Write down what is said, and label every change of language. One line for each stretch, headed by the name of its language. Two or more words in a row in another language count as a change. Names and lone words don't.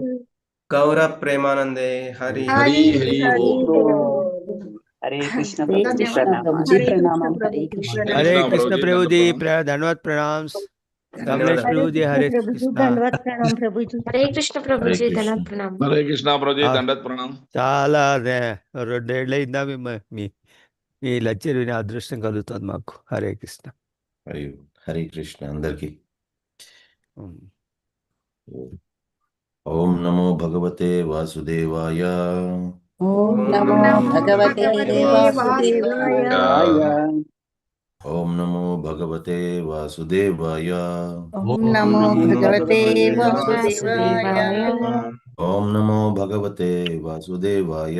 Hindi: गौर प्रेमानंदे हरि हरि हरि बोल हरे कृष्ण धन्यवाद प्रभु जी प्रणाम जी हरे प्रणाम कृष्ण हरे प्रभु जी कृष्ण प्रणाम हरे कृष्ण प्रभु जी प्रणाम। धन्यवाद प्रणाम धन्यवाद कमलेश प्रभु जी हरे कृष्ण प्रणाम प्रभु जी हरे कृष्ण प्रभु हरे जी कृष्ण धन्यवाद प्रणाम हरे कृष्ण प्रभु ఆ, दंडवत प्रणाम
Telugu: చాలా రెండేళ్ళయిందా మీ లెక్చర్ వినే అదృష్టం కలుగుతుంది మాకు హరే కృష్ణ హరి హరే కృష్ణ అందరికి
Sanskrit: ఓం నమో భగవతే వాసుదేవాయ ओम नमो भगवते वासुदेवाय ఓం నమో భగవతే వాసుదేవాయ ओम नमो भगवते वासुदेवाय ఓం నమో భగవతే వాసుదేవాయ